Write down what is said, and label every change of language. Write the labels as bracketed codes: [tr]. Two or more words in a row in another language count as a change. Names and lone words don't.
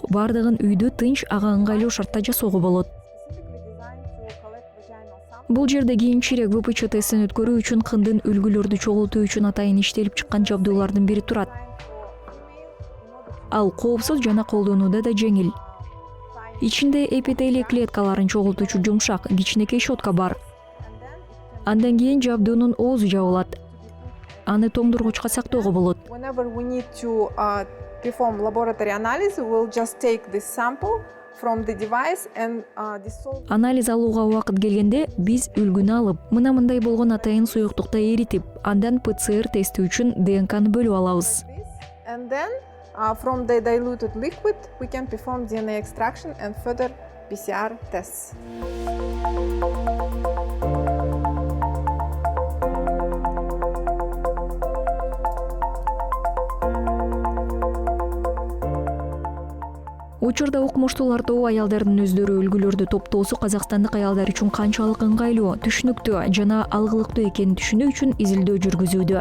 [ky] Бардыгын үйдө тынч, ага ыңгайлуу шартта жасоого болот. Бул жерде кийинчерээк ВПЧ тестин өткөрүү үчүн кындын үлгүлөрдү чогултуу үчүн атайын иштелип чыккан жабдуулардын бири турат. Ал коопсуз жана колдонууда да жеңил. Ичинде эпителий клеткаларын чогултуучу жумшак, кичинекей щетка бар. Андан кийин жабдуунун оозу жабылат. Аны тоңдургучка сактоого болот. [en] Whenever we need to perform laboratory analysis, we'll just take this sample from the device and dissolve. [ky] Анализ алууга убакыт келгенде биз үлгүнү алып, мындай болгон атайын суюктукта эритип, андан ПЦР тести үчүн ДНКны бөлүп алабыз. [en] And then from the diluted liquid, we can perform DNA extraction and further PCR tests. [ky] Учурда укмуштуулар тобу аялдардын өздөрү үлгүлөрдү топтоосу казакстандык аялдар үчүн канчалык ыңгайлуу, түшүнүктүү жана алгылыктуу экенин түшүнүү үчүн изилдөө жүргүзүүдө.